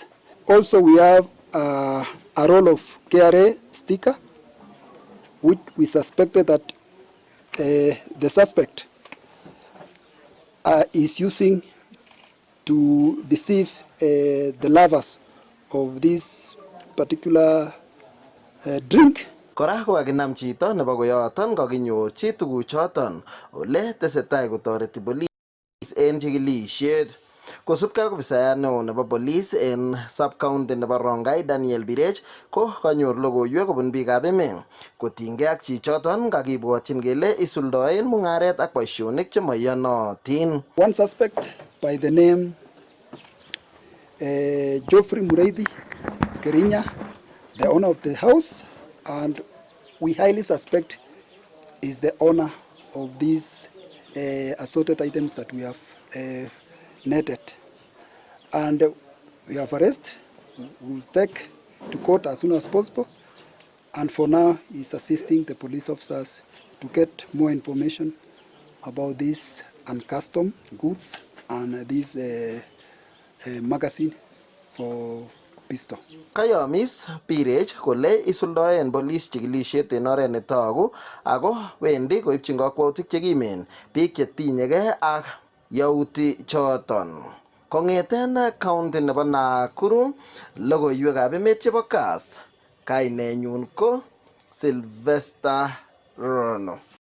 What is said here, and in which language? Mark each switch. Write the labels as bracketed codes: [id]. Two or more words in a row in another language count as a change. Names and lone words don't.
[en] Also we have a roll of KRA sticker, which we suspected that the suspect is using to deceive the lovers of this particular drink. [kln] Kora kokakinam chito nebo koyoton kakinyorchi tuguchoton ole tesetai kotoreti police en chikilisiet. Kosubkei ak ofisayat neo nebo police en sub-county nebo Rongai Daniel Birech ko kanyor logoiwek kobun biikab emet kotinygei ak chichoton kakibwotyin kele isuldoen mung'aret ak boisionik chemoiyonotin. [en] One suspect by the name Geoffrey Mureithi Kerinya, the owner of the house, and we highly suspect is the owner of these assorted items that we have netted. And we have arrested. We'll take to court as soon as possible. And for now, he's assisting the police officers to get more information about these uncustom goods and this magazine for pistol. [kln] Kayomis Birech kole isuldoen police chikilisiet en oret netogu ako wendi koipchin kakwautik chekimen biik chetinyegei ak yauti choton. Kong'eten county nebo Nakuru, logoiwekab emet chebo Kass, kainenyun ko Sylvester Rono.